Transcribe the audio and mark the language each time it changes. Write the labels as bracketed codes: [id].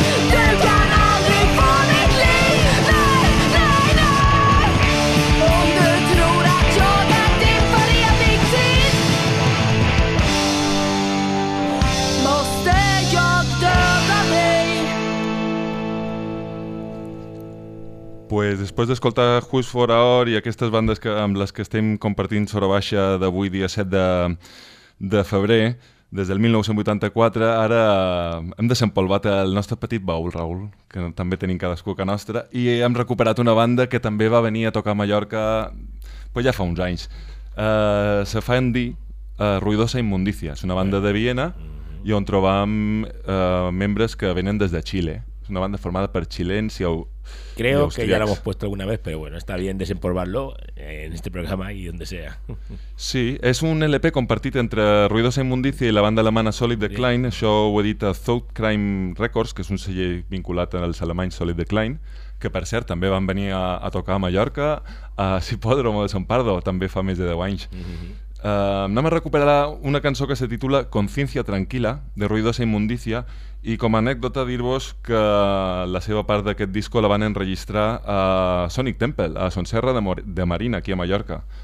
[sv] Du kan aldrig få mitt liv. Nej, nej, nej. Om du tror att jag är din för evig tid, måste jag döda mig. [ca] Pues después de escoltar Just for Our i aquestes bandes que, amb les que estem compartint sobre baixa d'avui dia 7 de febrer, des del 1984, ara hem desempolvat el nostre petit baúl, Raül, que també tenim cadascú que nostre, i hem recuperat una banda que també va venir a tocar a Mallorca pues ja fa uns anys. Se fa en dir Ruidosa Inmundícia, és una banda de Viena, i on trobam membres que venen des de Xile. És una banda formada per xilens i austríacs. [es] Creo que ya la hemos puesto alguna vez, pero bueno, está bien desempolvarlo en este programa y donde sea. [ca] Sí, és un LP compartit entre Ruidosa Inmundícia i la banda alemana Solid Decline. Sí. Això ho edita Thought Crime Records, que és un celler vinculat als alemanys Solid Decline, que per cert també van venir a tocar a Mallorca, a Cipòdromo de Sant Pardo, també fa més de 10 anys. Anem a recuperar una cançó que se titula Conciencia Tranquila, de Ruidosa Inmundícia, i com a anècdota dir-vos que la seva part d'aquest disco la van enregistrar a Sonic Temple, a Son Serra de Marina, aquí a Mallorca.